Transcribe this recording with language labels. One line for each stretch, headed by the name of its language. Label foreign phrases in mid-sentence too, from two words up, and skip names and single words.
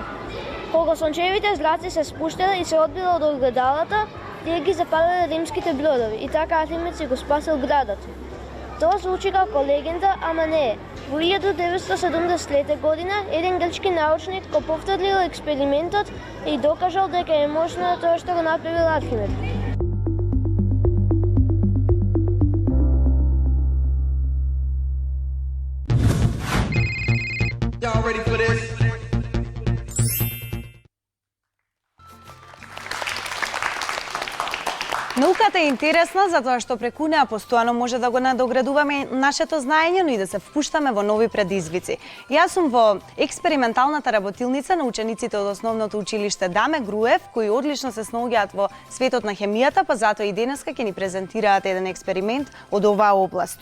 Macedonian: Кога сончевите зраци се спуштиле и се одбиле од огледалата, тие ги запалиле римските бродови и така Артемид си го спасил градот. Тоа звучи како легенда, ама не е. Во 1970 година еден грчки научник го повторил експериментот и докажал дека е можно тоа што го направил Архимед.
English: Y'all ready for this?
Macedonian: Науката е интересна затоа што преку неа постојано може да го надоградуваме нашето знаење, но и да се впуштаме во нови предизвици. Јас сум во експерименталната работилница на учениците од основното училиште Даме Груев, кои одлично се снаоѓаат во светот на хемијата, па затоа и денеска ќе ни презентираат еден експеримент од оваа област.